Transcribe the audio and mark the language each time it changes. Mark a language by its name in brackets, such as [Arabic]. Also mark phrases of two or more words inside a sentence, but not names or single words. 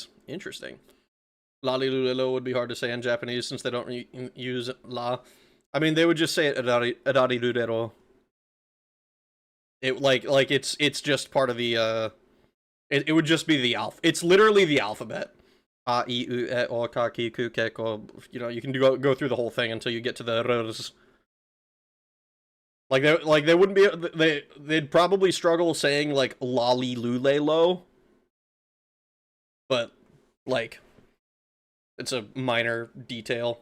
[English] Interesting. Lalilulelo would be hard to say in Japanese since they don't use la. I mean, they would just say it Adarilulero. It it's just part of the it would just be the it's literally the alphabet. [Japanese] A, I, U, E, O, Ka, Ki, Ku, Ke, Ko. [English] You know, you can go through the whole thing until you get to the R's. Like they wouldn't be they'd probably struggle saying like lolly lule lo, but like it's a minor detail.